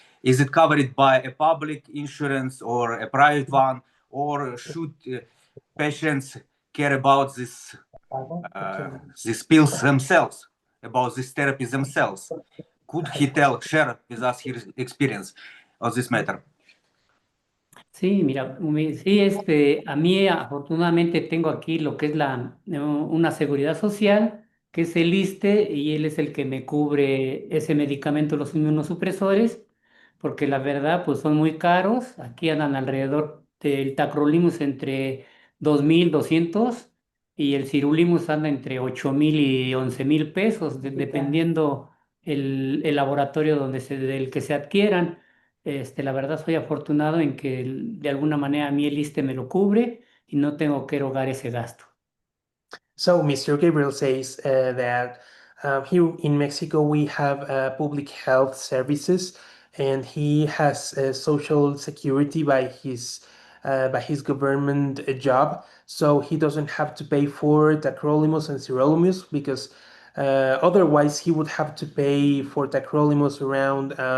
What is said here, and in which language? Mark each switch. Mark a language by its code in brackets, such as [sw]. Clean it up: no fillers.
[en] Is it covered by a public insurance or a private one, or should patients care about these pills themselves, about this therapy themselves? Could he share with us his experience on this matter? [es] Sí, mira, sí, a mí afortunadamente tengo aquí lo que es una seguridad social, que es el ISSSTE, y él es el que me cubre ese medicamento, los inmunosupresores, porque la verdad, pues son muy caros. Aquí andan alrededor del tacrolimus entre 2,200 y el sirolimus anda entre 8,000 y 11,000 pesos, dependiendo el laboratorio del que se adquieran. La verdad soy afortunado en que de alguna manera a mí el ISSSTE me lo cubre y no tengo que erogar ese gasto. [en] So Mr. Gabriel says that here in Mexico we have public health services, and he has social security by his government job, so he doesn't have to pay for tacrolimus and sirolimus because otherwise he would have to pay for tacrolimus around